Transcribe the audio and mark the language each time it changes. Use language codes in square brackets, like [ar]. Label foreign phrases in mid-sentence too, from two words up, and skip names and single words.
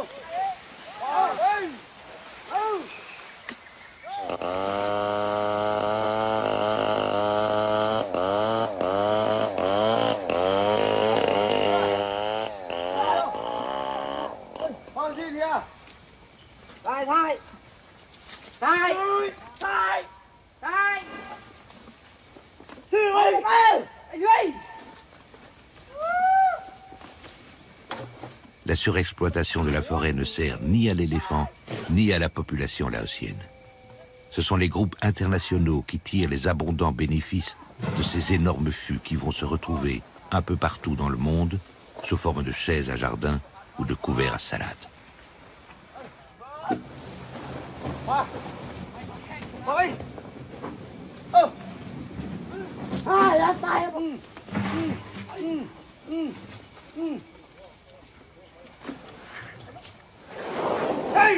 [vi] Ơi. Ô. Con gì kìa? Đây, đây. Đây. Đây. Đây. Ơi, anh Duy. [fr] La surexploitation de la forêt ne sert ni à l'éléphant, ni à la population laotienne. Ce sont les groupes internationaux qui tirent les abondants bénéfices de ces énormes fûts qui vont se retrouver un peu partout dans le monde sous forme de chaises à jardin ou de couverts à salade. [vi] Ơi. Ơ. Ai đã sai không? Đây.